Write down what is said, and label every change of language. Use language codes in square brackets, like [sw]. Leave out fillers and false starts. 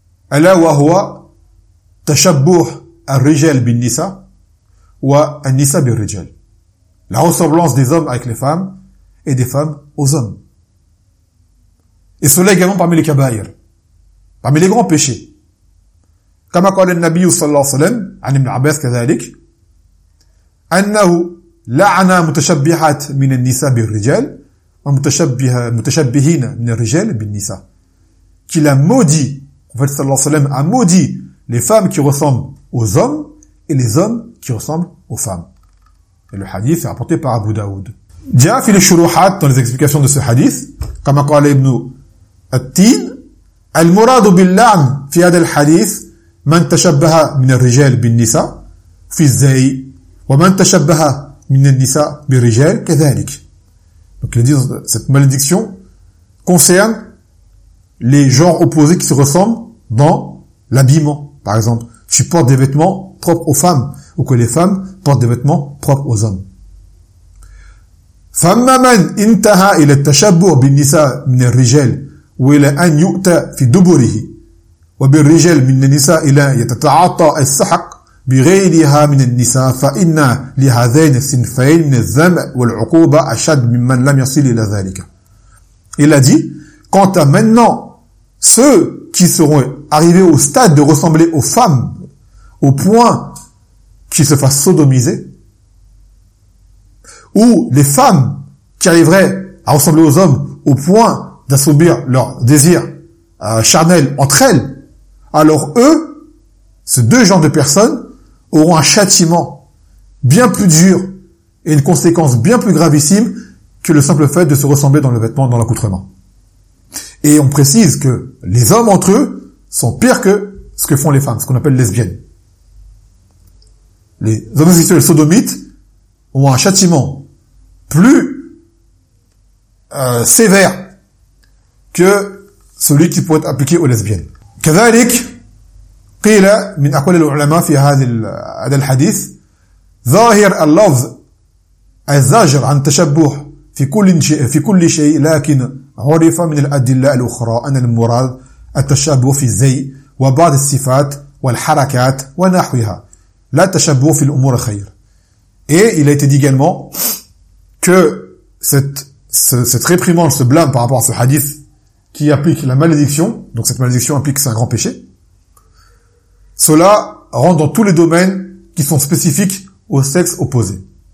[ar] Ala wa huwa tashabbuh ar-rijal bin nisa wa an-nisa bir-rijal. [fr] La ressemblance des hommes avec les femmes et des femmes aux hommes. Et cela également parmi les kaba'ir. Parmi les grands péchés. [ar] كما قال النبي صلى الله عليه وسلم عن ابن عباس كذلك أنه لعن متشبهات من النساء بالرجال ومتشبهين من الرجال بالنساء [fr] qu'il a maudit en fait [ar] صلى الله عليه وسلم [fr] a maudit les femmes qui ressemblent aux hommes et les hommes qui ressemblent aux femmes et le hadith est rapporté par Abu Daoud [ar] جاء في الشروحات [fr] dans les explications de ce hadith [ar] كما قال ابن التين المراد باللعن في هذا الحديث من تشبه من الرجال بالنساء في الزاي ومن تشبه من النساء بالرجال كذلك. [fr] Donc il dit cette malédiction concerne les genres opposés qui se ressemblent dans l'habillement. Par exemple, tu portes des vêtements propres aux femmes ou que les femmes portent des vêtements propres aux hommes. [ar] فما من انتهى الى التشبه بالنساء من الرجال والى ان يؤتى في دبره وبالرجال من النساء إلى يتتعاطى السحق بغيرها من النساء فإن لهذين الصنفين من الذنب والعقوبة أشد ممن لم يصل إلى ذلك. [fr] Il a dit, quant à maintenant ceux qui seront arrivés au stade de ressembler aux femmes au point qu'ils se fassent sodomiser, ou les femmes qui arriveraient à ressembler aux hommes au point d'assouvir leur désir charnel entre elles, alors eux, ces deux genres de personnes, auront un châtiment bien plus dur et une conséquence bien plus gravissime que le simple fait de se ressembler dans le vêtement, dans l'accoutrement. Et on précise que les hommes entre eux sont pires que ce que font les femmes, ce qu'on appelle lesbiennes. Les homosexuels sodomites ont un châtiment plus sévère que celui qui pourrait être appliqué aux lesbiennes. [ar] كذلك قيل من أقوال العلماء في هذا الحديث ظاهر اللفظ الزاجر عن تشبه في كل شيء لكن عرف من الأدلة الأخرى أن المراد التشبه في الزي وبعض الصفات والحركات ونحوها لا تشبه في الأمور الخير. [fr] Et il a été dit également que cette réprimande, ce blâme par rapport à ce hadith qui applique la malédiction, donc cette malédiction implique un grand péché, cela rentre dans tous les domaines qui sont spécifiques au sexe opposé.